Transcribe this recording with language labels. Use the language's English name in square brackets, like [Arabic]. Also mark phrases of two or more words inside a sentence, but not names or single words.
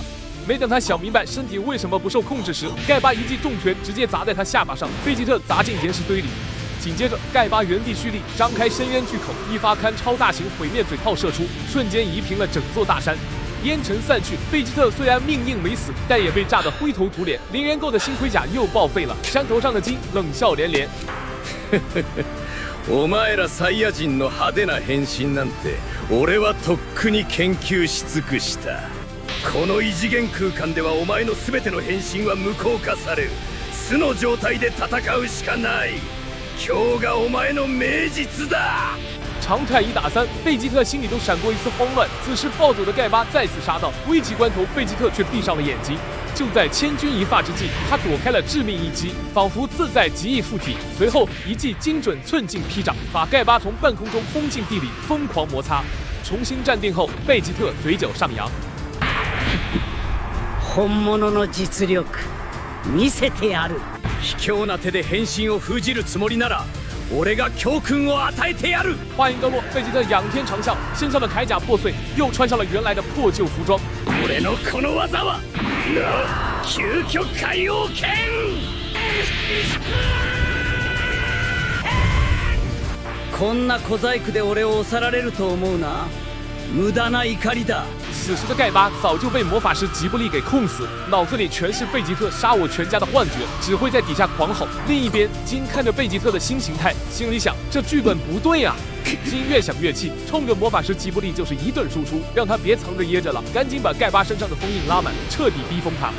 [Chinese] 没等他想明白身体为什么不受控制时，盖巴一记重拳直接砸在他下巴上，贝吉特砸进岩石堆里。紧接着，盖巴原地蓄力，张开深渊巨口，一发堪超大型毁灭嘴炮射出，瞬间夷平了整座大山。烟尘散去，贝吉特虽然命硬没死，但也被炸得灰头土脸。零元购的新盔甲又报废了，山头上的金冷笑连连。 [Japanese] お前らサイヤ人の派手な変身なんて俺はとっくに研究し尽くした。この異次元空間ではお前の全ての変身は無効化される。素の状態で戦うしかない。今日がお前の命日だ。 [Chinese] 常态1打3，贝吉特心里都闪过一丝慌乱。此时暴走的盖巴再次杀到，危急关头，贝吉特却闭上了眼睛。就在千钧一发之际，他躲开了致命一击，仿佛自在极易附体。随后一记精准寸劲劈掌，把盖巴从半空中轰进地里，疯狂摩擦。重新站定后，贝吉特嘴角上扬。 [Japanese] 本物の実力見せてやる。卑怯な手で変身を封じるつもりなら。俺が教訓を与えてやる。 [Chinese] 话音刚落，贝吉特仰天长啸，身上的铠甲破碎，又穿上了原来的破旧服装。 [Japanese] 俺のこの技は究極海王剣。こんな小細工で俺を押さられると思うな。無駄な怒りだ。 [Chinese] 此时的盖巴早就被魔法师吉布利给控死，脑子里全是贝吉特杀我全家的幻觉，只会在底下狂吼。另一边，金看着贝吉特的新形态，心里想：这剧本不对啊！金越想越气，冲着魔法师吉布利就是一顿输出，让他别藏着掖着了，赶紧把盖巴身上的封印拉满，彻底逼疯他。